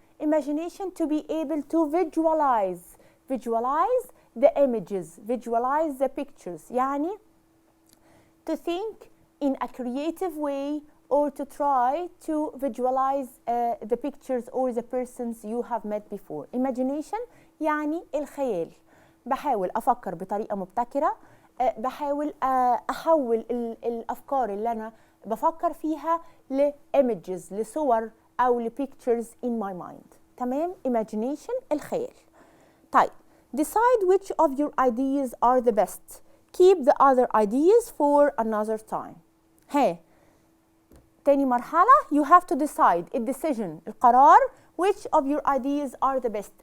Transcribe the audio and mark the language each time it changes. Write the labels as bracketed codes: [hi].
[en] Imagination, to be able to visualize. Visualize the images. Visualize the pictures. [ar] يعني [en] to think in a creative way, or to try to visualize the pictures or the persons you have met before. [ar] Imagination يعني الخيال. بحاول أفكر بطريقة مبتكرة. بحاول أحول الأفكار اللي أنا بفكر فيها لimages، لصور أو لpictures [en] in my mind. [ar] تمام؟ Imagination الخيال. طيب [en] decide which of your ideas are the best. Keep the other ideas for another time. [ar] تاني مرحلة [en] you have to decide. [ar] الديسيجن القرار. [en] which of your ideas are the best.